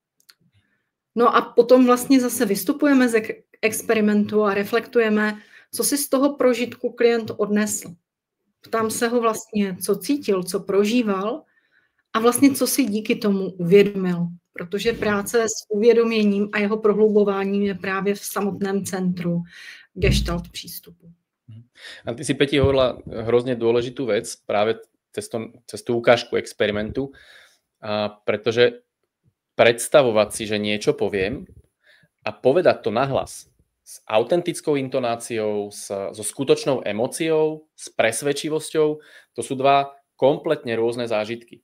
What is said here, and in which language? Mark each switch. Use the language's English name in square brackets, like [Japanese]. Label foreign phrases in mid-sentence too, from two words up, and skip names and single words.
[Czech] No a potom vlastně zase vystupujeme z experimentu a reflektujeme, co si z toho prožitku klient odnesl. Ptám se ho vlastně, co cítil, co prožíval a vlastně co si díky tomu uvědomil. Protože práce s uvědoměním a jeho prohlubováním je právě v samotném centru gestalt přístupu. [Slovak] A ty si, Peti, hovorila hrozne dôležitú vec práve cez tú ukážku experimentu, pretože predstavovať si, že niečo poviem a povedať to nahlas s autentickou intonáciou, so skutočnou emóciou, s presvedčivosťou, to sú dva kompletne rôzne zážitky.